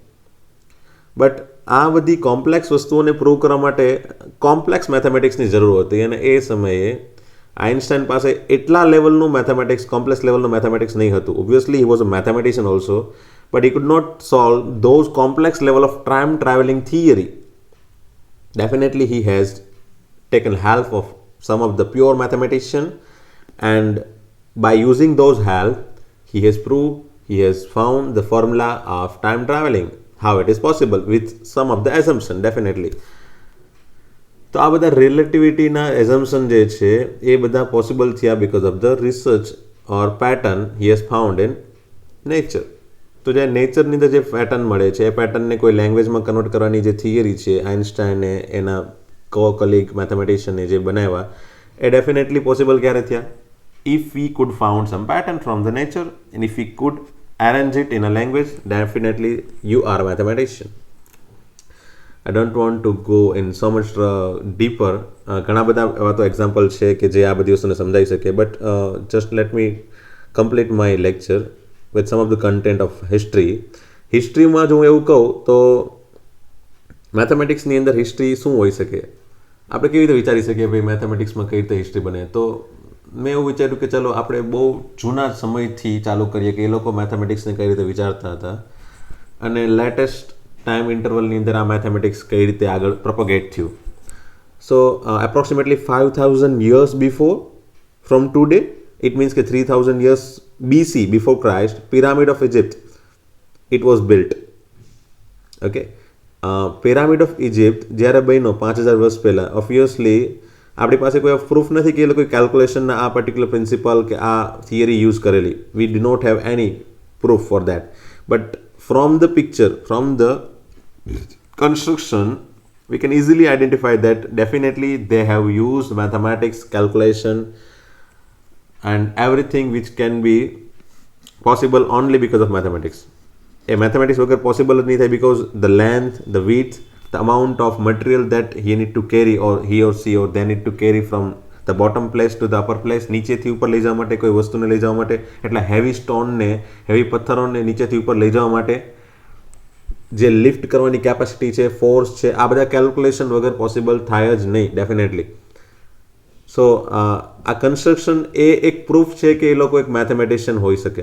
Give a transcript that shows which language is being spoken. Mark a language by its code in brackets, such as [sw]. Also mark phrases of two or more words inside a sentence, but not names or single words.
[gu] બટ આ બધી કોમ્પ્લેક્સ વસ્તુઓને પ્રૂવ કરવા માટે [en] complex mathematics [gu] જરૂર હતી, અને એ સમયે આઇન્સ્ટાઈન પાસે એટલા લેવલનું મેથેમેટિક્સ, કોમ્પ્લેક્સ લેવલનું મેથેમેટિક્સ નહીં હતું. [en] Obviously he was a mathematician also, but he could not solve those complex level of time traveling theory. Definitely he has taken help of some of the pure mathematician, and by using those help he has proved, he has found the formula of time traveling, how it is possible with some of the assumption. [gu] Definitely તો આ બધા રિલેટિવિટીના એઝમ્પશન જે છે એ બધા પોસિબલ થયા [en] because of the research or pattern he has found in nature. [gu] તો જે નેચરની અંદર જે પેટર્ન મળે છે એ પેટર્નને કોઈ લેંગ્વેજમાં કન્વર્ટ કરવાની જે થિયરી છે આઇન્સ્ટાઈને એના કલીગ મેથેમેટિશિયને જે બનાવ્યા એ ડેફિનેટલી પોસિબલ ક્યારે થયા? [en] if we could found some pattern from the nature and if we could arrange it in a language, definitely you are a mathematician. I don't want to go in so much deeper. [gu] ઘણા બધા એવા તો એક્ઝામ્પલ છે કે જે આ બધી વસ્તુને સમજાવી શકે, [en] but just let me complete my lecture with some of the content of history. [gu] હિસ્ટ્રીમાં જો હું એવું કહું તો મેથેમેટિક્સની અંદર હિસ્ટ્રી શું હોઈ શકે? આપણે કેવી રીતે વિચારી શકીએ ભાઈ મેથેમેટિક્સમાં કઈ રીતે હિસ્ટ્રી બને? તો મેં એવું વિચાર્યું કે ચલો આપણે બહુ જૂના સમયથી ચાલુ કરીએ કે એ લોકો મેથેમેટિક્સને કઈ રીતે વિચારતા હતા અને [en] latest time interval [gu] અંદર આ મેથેમેટિક્સ કઈ રીતે આગળ પ્રોપગેટ થયું. [en] so approximately 5000 years before from today, it means કે 3000 years BC before Christ, pyramid of Egypt it was built. Okay, pyramid of Egypt [gu] જ્યારે બન્યો 5000 વર્ષ પહેલાં, ઓબ્વિયસલી આપણી પાસે કોઈ પ્રૂફ નથી કે એ લોકોએ કેલ્ક્યુલેશનના આ પર્ટિક્યુલર પ્રિન્સિપલ કે આ થિયરી યુઝ કરેલી. [en] we di not have any proof for that, but from the picture, from the construction, we can easily identify that definitely they have used mathematics, calculation and everything which can be possible only because of mathematics. A mathematics [gu] વગર possible જ નહીં થાય [en] because the length, the width, the amount of material that he need to carry or he or she or they need to carry from the bottom place to the upper place, [gu] નીચેથી ઉપર લઈ જવા માટે, કોઈ વસ્તુને લઈ જવા માટે, એટલા [en] heavy stone, [gu] હેવી પથ્થરોને નીચેથી ઉપર લઈ જવા માટે જે લિફ્ટ કરવાની કેપેસિટી છે, ફોર્સ છે, આ બધા કેલ્ક્યુલેશન વગર પોસિબલ થાય જ નહીં ડેફિનેટલી. સો આ કન્સ્ટ્રક્શન એ એક પ્રૂફ છે કે એ લોકો એક મેથેમેટિશિયન હોઈ શકે.